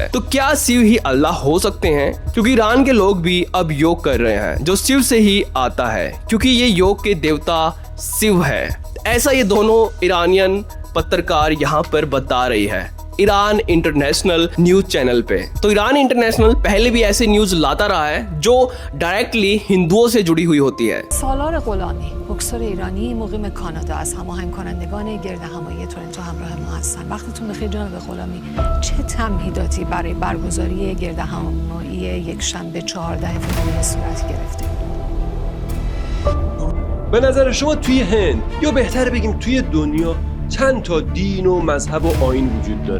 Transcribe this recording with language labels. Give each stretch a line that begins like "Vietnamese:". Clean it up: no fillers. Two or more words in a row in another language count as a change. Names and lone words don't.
Hindi: तो क्या शिव ही अल्लाह हो सकते हैं? क्योंकि ईरान के लोग भी अब योग कर रहे हैं जो शिव से ही आता है, क्योंकि ये योग के देवता शिव है। ऐसा ये दोनों ईरानियन पत्रकार यहाँ पर बता रही है ईरान इंटरनेशनल
English: news channel
Hindi: पे। तो ईरान इंटरनेशनल पहले भी ऐसे न्यूज लाता रहा है जो डायरेक्टली हिंदुओं से जुड़ी हुई होती है।
Persian: سالار غلامی، بوکسور ایرانی مقیم کانادا، از هماهنگ کنندگان گرد همایی تورنتو همراه ما هستن. وقتتون بخیر جناب غلامی. چه تمهیداتی برای برگزاری گرد همایی یک شنبه 14 فوریه صورت گرفته؟ به نظر شما توی هند یا بهتر بگیم توی دنیا چند تا دین و مذهب و آیین وجود داره؟